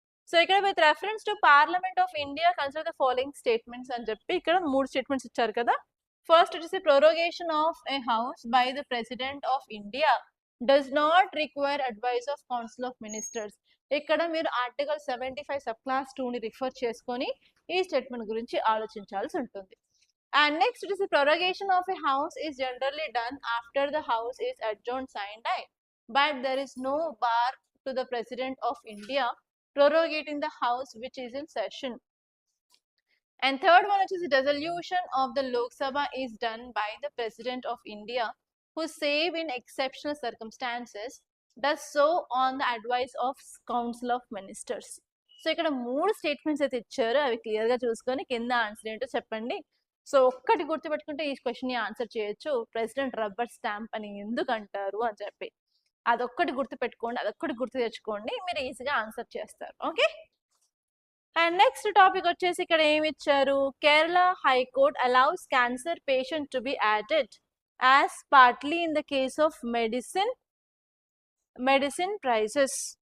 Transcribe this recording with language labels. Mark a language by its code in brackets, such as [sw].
[en] so ఇక్కడ with reference to Parliament of India consider the following statements [te] అని చెప్పి ఇక్కడ 3 స్టేట్మెంట్స్ ఇచ్చారు కదా. [en] First వచ్చేసి prorogation of a house by the president of India does not require advice of council of ministers. [te] ఇక్కడ మీరు article 75 sub class 2ని refer చేసుకొని ఈ స్టేట్మెంట్ గురించి ఆలోచించాల్సి ఉంటుంది. [en] And next it is the prorogation of a house is generally done after the house is adjourned sine die, but there is no bar to the President of India prorogating the house which is in session. And third one, which is the dissolution of the Lok Sabha is done by the President of India, who save in exceptional circumstances does so on the advice of Council of Ministers. [te] So ఇక్కడ 3 statements అయితే ఇచ్చారు, అవి clear గా చూసుకొని కింద answer ఏంటో చెప్పండి. So ఒక్కటి గుర్తుపెట్టుకుంటే ఈ క్వశ్చన్ ని ఆన్సర్ చేయొచ్చు. ప్రెసిడెంట్ రబ్బర్ స్టాంప్ అని ఎందుకు అంటారు అని చెప్పి అదొక్కటి గుర్తుపెట్టుకోండి, అదొక్కటి గుర్తు తెచ్చుకోండి, మీరు ఈజీగా ఆన్సర్ చేస్తారు. [en] okay, and next topic [te] వచ్చేసి ఇక్కడ ఏమి ఇచ్చారు, [en] Kerala high court allows cancer patient to be added as partly in the case of medicine prices.